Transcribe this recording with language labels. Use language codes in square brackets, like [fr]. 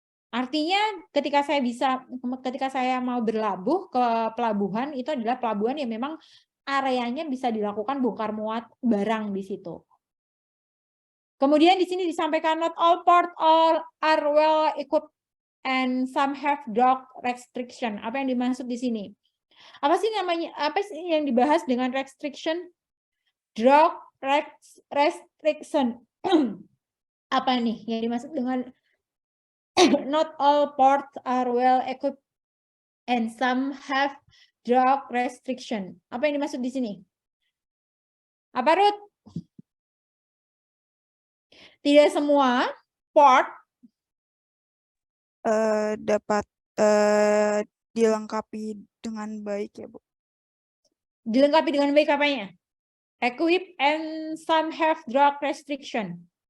[id] Artinya ketika saya mau berlabuh ke pelabuhan, itu adalah pelabuhan yang memang areanya bisa dilakukan bongkar muat barang di situ. Kemudian di sini disampaikan [en] not all port are well equipped and some have dock restriction. [id] Apa yang dimaksud di sini? Apa sih namanya? Apa sih yang dibahas dengan restriction? [en] Dock restriction. [id] Apa nih yang dimaksud dengan [en] not all ports are well equipped and some have dock restriction? [id] Apa yang dimaksud di sini? Apa, Ruth? Tidak semua port dapat dilengkapi dengan baik ya, Bu. Dilengkapi dengan baik apanya? [en] Equip and some have dock restriction.